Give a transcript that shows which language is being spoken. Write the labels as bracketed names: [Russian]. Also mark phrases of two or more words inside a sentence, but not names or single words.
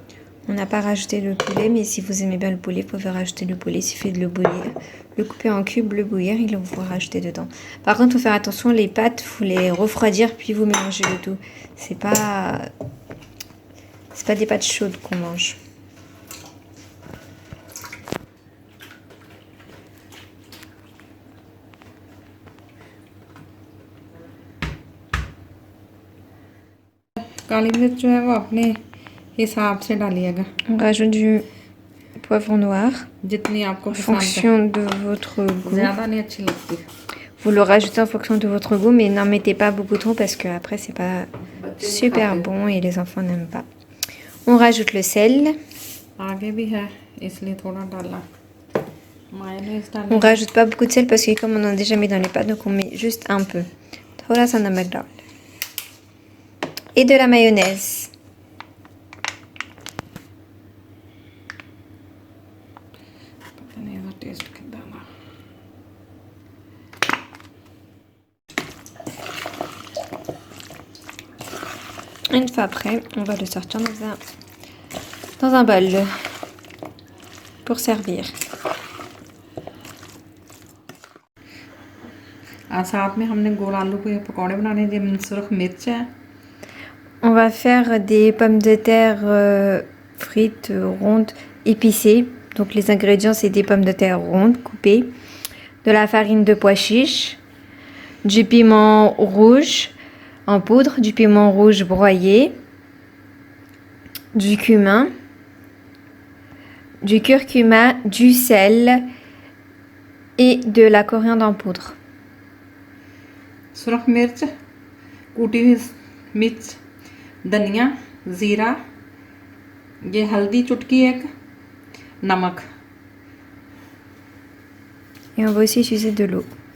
[French] On n'a pas rajouté le poulet, mais si vous aimez bien le poulet, vous pouvez rajouter le poulet. Il suffit de le bouillir, le couper en cubes, le bouillir et le vous rajouter dedans. Par contre, il faut faire attention, les pâtes, il faut les refroidir puis vous mélangez le tout. C'est pas des pâtes chaudes qu'on mange. [Hindi] काली मिर्च जो है वो अपने हिसाब से डालिएगा। [French] On rajoute du poivron noir [Hindi] जितनी आपको [French] en [Hindi] पसंद है। [French] fonction de votre goût. [Hindi] ज़्यादा नहीं अच्छी लगती। [French] Vous le rajoutez en fonction de votre goût, mais n'en mettez pas beaucoup trop parce que après c'est pas super bon et les enfants n'aiment pas. On rajoute le sel. [Hindi] आगे भी है इसलिए थोड़ा डाला। मायोनेज़ डालें। [French] On rajoute pas beaucoup de sel parce que comme on en a déjà mis dans les pâtes, donc on met juste un peu. Voilà, ça n'a pas. Et de la mayonnaise. [Hindi] पता नहीं इसका टेस्ट कितना ना। [French] Une fois prêt, on va le sortir dans un bol pour servir. [Hindi] साथ में हमने गोल आलू के पकौड़े बनाने जिनमें सिर्फ मिर्च है। [French] On va faire des pommes de terre frites rondes épicées. Donc les ingrédients c'est des pommes de terre rondes coupées, de la farine de pois chiche, du piment rouge en poudre, du piment rouge broyé, du cumin, du curcuma, du sel et de la coriandre en poudre. [Hindi] सुरख मिर्च, कूटी हुई मिर्च, धनिया, ज़ीरा, ये हल्दी चुटकी एक, नमक। [French] Et on va aussi utiliser de l'eau.